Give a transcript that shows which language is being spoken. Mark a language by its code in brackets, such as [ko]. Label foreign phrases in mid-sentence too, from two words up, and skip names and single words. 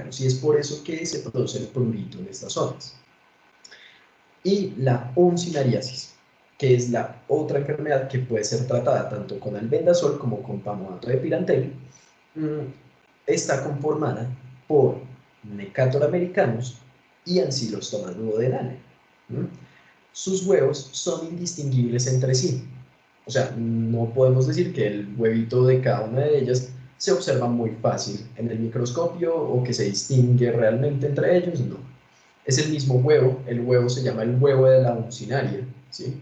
[es] Y es por eso que se produce el prurito en estas zonas. Y la uncinariasis, que es la otra enfermedad que puede ser tratada tanto con albendazol como con pamato de pirantel, está conformada por Necator americanus y Ancylostoma duodenale. sus huevos son indistinguibles entre sí. O sea, no podemos decir que el huevito de cada una de ellas se observa muy fácil en el microscopio o que se distingue realmente entre ellos, no. Es el mismo huevo, el huevo se llama el huevo de la uncinaria, ¿sí?